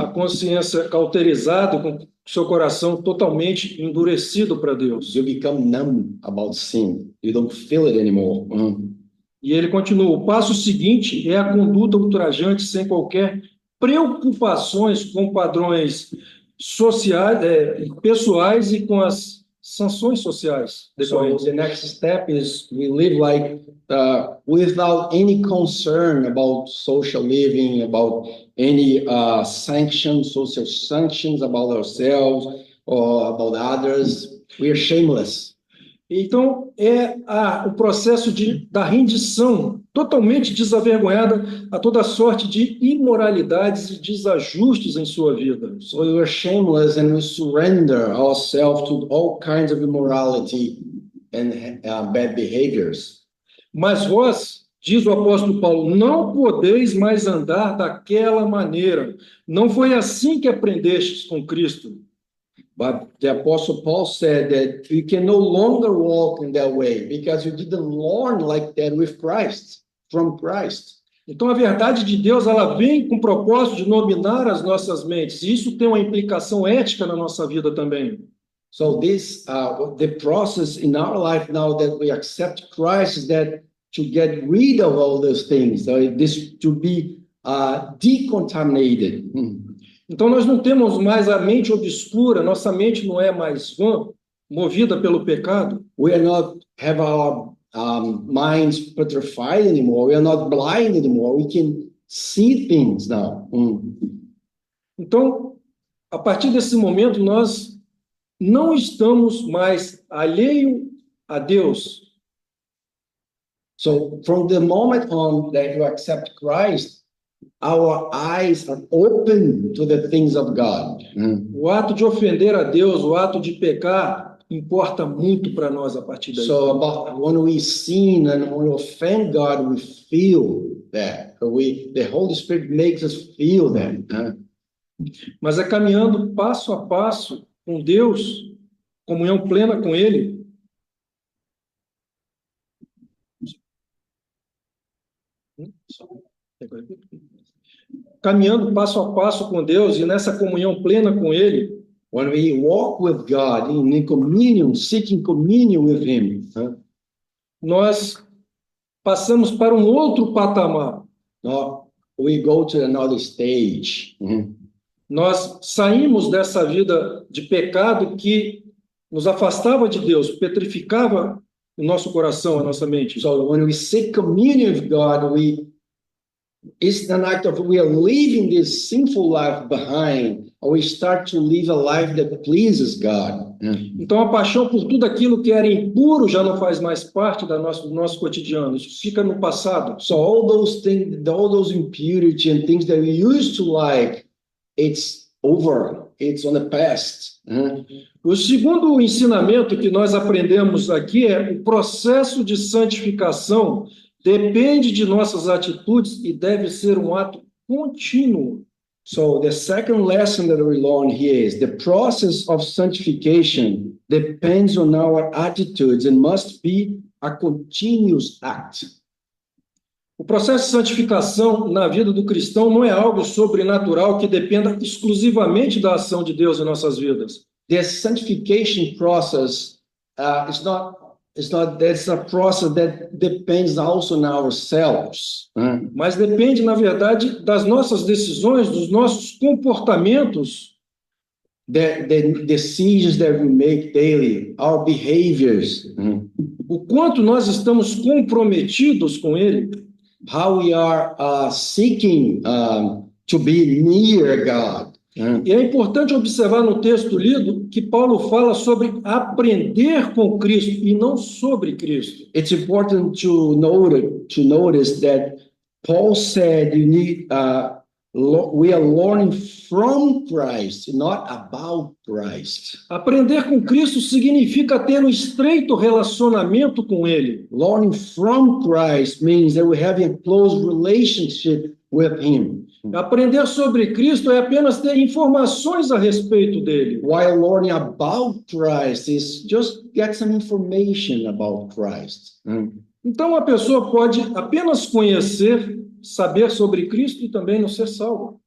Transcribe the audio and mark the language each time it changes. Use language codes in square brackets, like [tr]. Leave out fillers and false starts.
[pt] a consciência cauterizada, com seu coração totalmente endurecido para Deus. [en] You become numb about sin. You don't feel it anymore. [pt] E ele continua: o passo seguinte é a conduta ultrajante sem qualquer preocupações com padrões sociais, pessoais e com as sanções sociais [en] So [pt] decorrentes. [en] the next step is we live like without any concern about social living, about any social sanctions about ourselves or about others. We are shameless. [pt] Então, é o processo da rendição totalmente desavergonhada a toda sorte de imoralidades e desajustes em sua vida. [en] So we are shameless and we surrender ourselves to all kinds of immorality and bad behaviors. [pt] Mas vós, diz o apóstolo Paulo, não podeis mais andar daquela maneira. Não foi assim que aprendestes com Cristo. [en] But the Apostle Paul said that you can no longer walk in that way because you didn't learn like that with Christ, from Christ. [pt] Então, a verdade de Deus, ela vem com o propósito de dominar as nossas mentes. E isso tem uma implicação ética na nossa vida também. [en] So this, the process in our life now that we accept Christ is that to get rid of all those things, this to be decontaminated. [pt] Então, nós não temos mais a mente obscura, nossa mente não é mais vã, movida pelo pecado. [en] We are not have our minds petrified anymore. We are not blind anymore. We can see things now. [pt] Então, a partir desse momento, nós não estamos mais alheio a Deus. [en] So from the moment on that you accept Christ, our eyes are open to the things of God. [pt] O ato de ofender a Deus, o ato de pecar, importa muito para nós a partir daí. [en] So about when we sin and when we offend God, we feel that. The Holy Spirit makes us feel that. [pt] Mas é caminhando passo a passo com Deus, comunhão plena com Ele, caminhando passo a passo com Deus e nessa comunhão plena com Ele, [en] When we walk with God in communion, seeking communion with Him, [pt] nós passamos para um outro patamar. [en] we go to another stage. [pt] Nós saímos dessa vida de pecado que nos afastava de Deus, petrificava o nosso coração, a nossa mente. [en] So when we seek communion with God, it's an act of we are leaving this sinful life behind, or we start to live a life that pleases God. [pt] Então, a paixão por tudo aquilo que era impuro já não faz mais parte do nosso cotidiano. Isso fica no passado. [en] So all those things, all those impurity and things that we used to like, it's over. It's on the past. [pt] O segundo ensinamento que nós aprendemos aqui é o processo de santificação depende de nossas atitudes e deve ser um ato contínuo. [en] So the second lesson that we learn here is the process of sanctification depends on our attitudes and must be a continuous act. [pt] O processo de santificação na vida do cristão não é algo sobrenatural que dependa exclusivamente da ação de Deus em nossas vidas. [en] The sanctification process that's a process that depends also on ourselves. [pt] Mas depende, na verdade, das nossas decisões, dos nossos comportamentos, [en] The decisions that we make daily, our behaviors, [pt] o quanto nós estamos comprometidos com Ele. [en] how we are seeking to be near God. [pt] E é importante observar no texto lido que Paulo fala sobre aprender com Cristo e não sobre Cristo. [en] It's important to notice that Paul said we are learning from Christ, not about Christ. [pt] Aprender com Cristo significa ter um estreito relacionamento com Ele. [en] Learning from Christ means that we have a close relationship with Him. [pt] Aprender sobre Cristo é apenas ter informações a respeito dele. [en] While learning about Christ is just get some information about Christ. [pt] Então, a pessoa pode apenas conhecer, saber sobre Cristo e também não ser salvo.